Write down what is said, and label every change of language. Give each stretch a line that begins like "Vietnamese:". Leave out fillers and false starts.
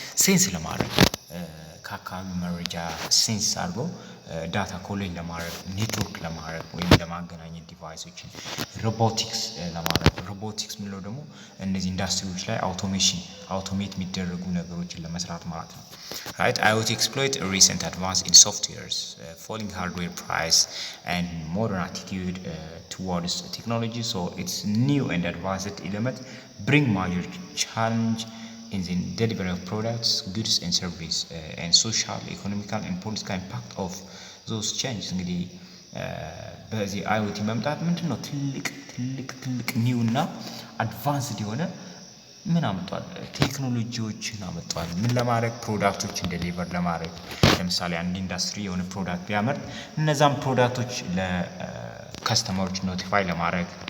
Amharic: ሴንስ ለማድረግ፣ ከአካባቢ መረጃ ሴንስ አድርጎ ዳታ ኮሌክት ለማድረግ፣ ኔትወርክ ለማድረግ ወይም ለማገናኘት ዲቫይሶችን፣ ሮቦቲክስ ለማድረግ። ሮቦቲክስ የምንለው ደግሞ እነዚህ ኢንዱስትሪዎች ላይ አውቶሜት የሚደረጉ ነገሮችን ለመስራት ማለት ነው።
English: Right, IoT exploit a recent advance in softwares, falling hardware price, and modern attitude towards technology. So its new and advanced element bring major challenge in the delivery of products, goods, and service, and social, economical, and political impact of those changes.
Amharic: እንግዲህ በዚህ IoT መምጣት ምንድነው ትልቅ ኒው እና አድቫንስድ የሆነ ምን አመጣል? ቴክኖሎጂዎችን አመጣል። ምን ለማድረግ? ፕሮዳክቶችን ዴሊቨር ለማድረግ። ለምሳሌ አንድ ኢንዱስትሪ የሆነ ፕሮዳክት ቢያመርት እነዛም ፕሮዳክቶች ለከስተመሮች ኖቲፋይ ለማድረግ